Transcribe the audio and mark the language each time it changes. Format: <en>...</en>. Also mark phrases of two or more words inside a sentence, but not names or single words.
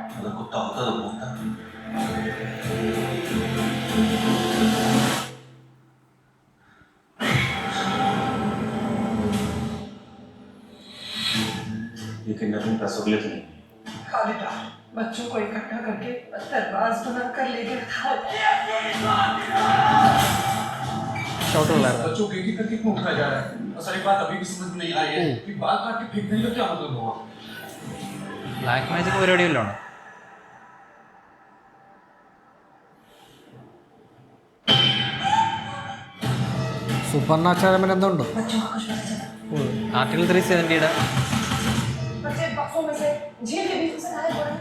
<hi>अगर कुत्ता होता तो भौंकता। ये किडनैपिंग पैसों के लिए तो नहीं। खालिदा बच्चों को इकट्ठा करके पत्थरबाज बनाकर लेकर था। बच्चों के एक करके क्यों उठाया जा रहा है? और सर एक बात अभी भी समझ में नहीं आई है कि बाल काट के फेंकने का क्या मतलब हुआ?</hi> <en>black magic</en> <ml>പരിപാടി വല്ലതാണ്?</ml> <en>super natural</en> <ml>എന്തുണ്ട്?</ml> <hi>बच्चों का कुछ पता चला?</hi> <ml>ആർട്ടിക്കിൾ 370</ml> <hi>बच्चे बक्सों में से झील के बीच से गायब हो रहे हैं।</hi>